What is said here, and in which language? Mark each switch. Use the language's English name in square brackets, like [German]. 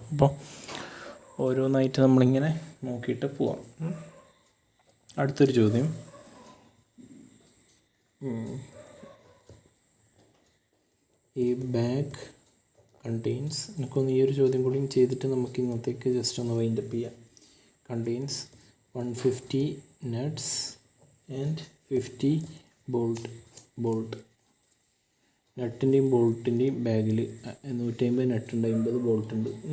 [Malayalam] അപ്പോൾ ഓരോന്നായിട്ട് നമ്മളിങ്ങനെ നോക്കിയിട്ട് പോവാം. അടുത്തൊരു ചോദ്യം, ഈ ബാഗ് കണ്ടെയ്ൻസ്, എനിക്കൊന്ന് ഈ ഒരു ചോദ്യം കൂടി ചെയ്തിട്ട് നമുക്ക് ഇന്നത്തേക്ക് ജസ്റ്റ് ഒന്ന് വൈൻഡപ്പ് ചെയ്യാം. [English] Contains 150 nuts and 50 bolt. [Malayalam] നട്ടിൻ്റെയും ബോൾട്ടിൻ്റെയും ബാഗിൽ 150 നട്ടുണ്ട്, 50 ബോൾട്ട് ഉണ്ട്.